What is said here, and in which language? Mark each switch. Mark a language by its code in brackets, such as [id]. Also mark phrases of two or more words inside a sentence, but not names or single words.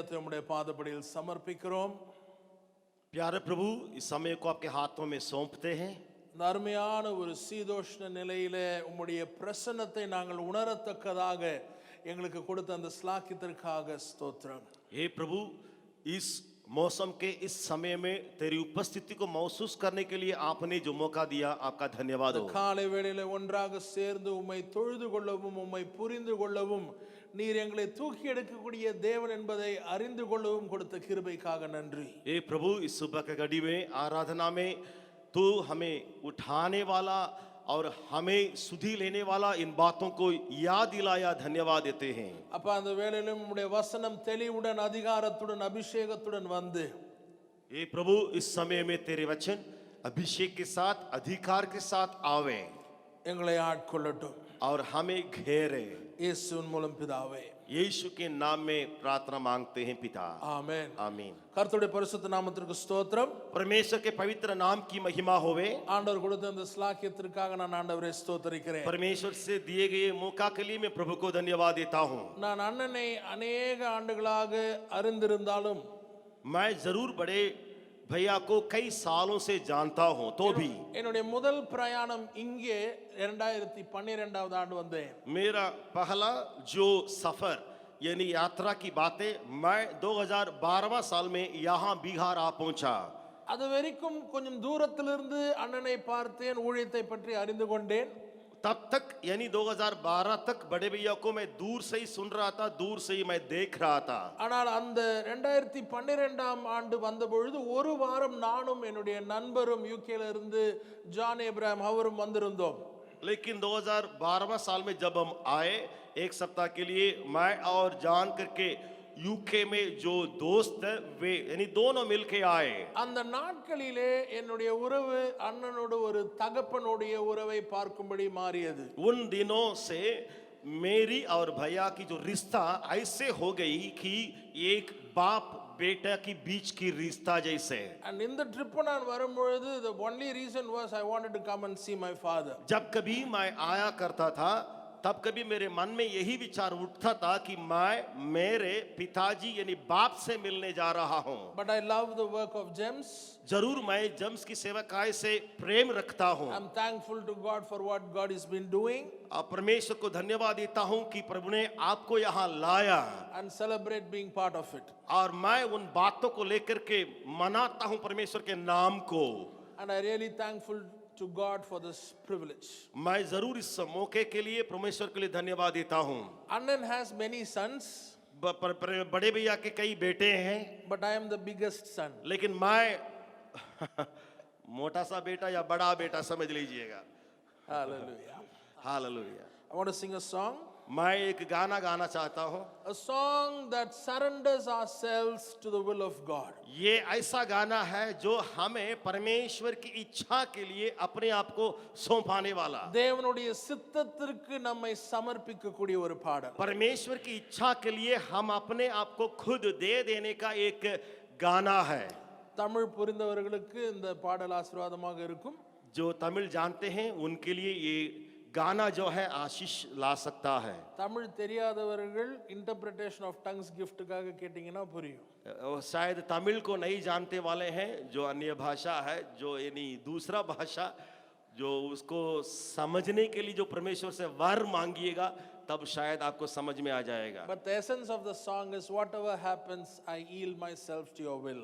[ta] உம்முடைய பாதப்படியில் சமர்ப்பிக்கிறோம். [hi] प्यारे प्रभु, इस समय को आपके हाथों में सौंपते हैं. [ta] இந்த அருமையான ஒரு சீதோஷ்ண நிலையிலே உம்முடைய பிரசன்னத்தை நாங்கள் உணரத்தக்கதாக எங்களுக்கு கொடுத்த அந்த ஸ்லாக்கியத்திற்காக ஸ்தோத்திரம். [hi] हे प्रभु, इस मौसम के इस समय में तेरी उपस्थिति को महसूस करने के लिए आपने जो मौका दिया, आपका धन्यवाद हो. [ta] காலை வேளையிலே ஒன்றாக சேர்ந்து உம்மை தொழுது கொள்ளவும் உம்மை புரிந்து கொள்ளவும் நீர் எங்களை தூக்கி எடுக்கக்கூடிய தேவன் என்பதை அறிந்து கொள்ளவும் கொடுத்த கிருபைக்காக நன்றி. [hi] हे प्रभु, इस सुबह के घड़ी में आराधना में तू हमें उठाने वाला और हमें सुधि लेने वाला इन बातों को याद दिलाया, धन्यवाद देते हैं. [ta] அப்பா அந்த வேளையிலும் உம்முடைய வசனம் தெளிவுடன் அதிகாரத்துடன் அபிஷேகத்துடன் வந்து [hi] हे प्रभु, इस समय में तेरे वचन अभिषेक के साथ, अधिकार के साथ आवे [ta] எங்களை ஆட்கொள்ளட்டும். [hi] और हमें घेरे. [ta] இயேசுவின் மூலம் பிதாவே, [hi] यीशु के नाम में प्रार्थना मांगते हैं पिता. [ta] ஆமென். [hi] आमीन. [ta] கர்த்தருடைய பரிசுத்த நாமத்திற்கு ஸ்தோத்திரம். [hi] परमेश्वर के पवित्र नाम की महिमा होवे. [ta] ஆண்டவர் கொடுத்த அந்த ஸ்லாக்கியத்திற்காக நான் ஆண்டவரை ஸ்தோத்திரிக்கிறேன். [hi] परमेश्वर से दिए गए मौका के लिए मैं प्रभु को धन्यवाद देता हूँ. [ta] நான் அண்ணனை अनेक ஆண்டுகளாக அறிந்திருந்தாலும் [hi] मैं जरूर बड़े भैया को कई सालों से जानता हूँ, तो भी [ta] என்னுடைய முதல் பிரயாணம் இங்கே 2012வது ஆண்டு வந்தேன். [hi] मेरा पहला जो सफर यानी यात्रा की बातें, मैं 2012 साल में यहाँ बिहार आ पहुंचा. [ta] அது வரைக்கும் கொஞ்சம் தூரத்திலிருந்து அண்ணனை பார்த்தேன், ஊழியத்தை பற்றி அறிந்து கொண்டேன். [hi] तब तक यानी 2012 तक बड़े भैया को मैं दूर से ही सुन रहा था, दूर से ही मैं देख रहा था. [ta] ஆனால் அந்த 2012ஆம் ஆண்டு வந்த பொழுது ஒரு வாரம் நானும் என்னுடைய நண்பரும் யூகேல இருந்து ஜான் ஏப்ரஹாம் அவரும் வந்திருந்தோம். [hi] लेकिन 2012 साल में जब हम आए, एक सप्ताह के लिए मैं और जान करके यूके में जो दोस्त है वे यानी दोनों मिलके आए. [ta] அந்த நாட்களிலே என்னுடைய உறவு அண்ணனோடு ஒரு தகப்பனுடைய உறவை பார்க்கும்படி மாறியது. [hi] उन दिनों से मेरी और भैया की जो रिश्ता ऐसे हो गई कि एक बाप बेटा की बीच की रिश्ता जैसे. [en] And [ta] இந்த ட்ரிப் நான் வரும்பொழுது [en] the only reason was I wanted to come and see my father. [hi] जब कभी मैं आया करता था, तब कभी मेरे मन में यही विचार उठता था कि मैं मेरे पिताजी यानी बाप से मिलने जा रहा हूँ. [en] But I love the work of James. [hi] जरूर मैं जेम्स की सेवकाई से प्रेम रखता हूँ. [en] I'm thankful to God for what God has been doing. [hi] परमेश्वर को धन्यवाद देता हूँ कि प्रभु ने आपको यहाँ लाया. [en] And celebrate being part of it. [hi] और मैं उन बातों को लेकर के मनाता हूँ परमेश्वर के नाम को. [en] And I really thankful to God for this privilege. [hi] मैं जरूर इस मौके के लिए परमेश्वर के लिए धन्यवाद देता हूँ. [en] Anand has many sons. [hi] बड़े भैया के कई बेटे हैं, [en] But I am the biggest son. [hi] लेकिन मैं मोटा सा बेटा या बड़ा बेटा समझ लीजिएगा. [en] Hallelujah. [hi] हालेलुया. [en] I want to sing a song. [hi] मैं एक गाना गाना चाहता हूँ. [en] A song that surrenders ourselves to the will of God. [hi] ये ऐसा गाना है जो हमें परमेश्वर की इच्छा के लिए अपने आप को सौंपाने वाला. [ta] தேவனுடைய சித்தத்திற்கு நம்மை சமர்ப்பிக்கக்கூடிய ஒரு பாடல். [hi] परमेश्वर की इच्छा के लिए हम अपने आप को खुद दे देने का एक गाना है. [ta] தமிழ் புரிந்தவர்களுக்கு இந்த பாடல் ஆசீர்வாதமாக இருக்கும். [hi] जो तमिल जानते हैं उनके लिए ये गाना जो है आशीष ला सकता है. [ta] தமிழ் தெரியாதவர்கள் [en] interpretation of tongues [ta] கிஃப்ட்டுக்காக கேட்டிங்கன்னா புரியும். [hi] शायद तमिल को नहीं जानते वाले हैं, जो अन्य भाषा है, जो यानी दूसरा भाषा, जो उसको समझने के लिए जो परमेश्वर से वर मांगिएगा तब शायद आपको समझ में आ जाएगा. [en] But the essence of the song is whatever happens I yield myself to your will.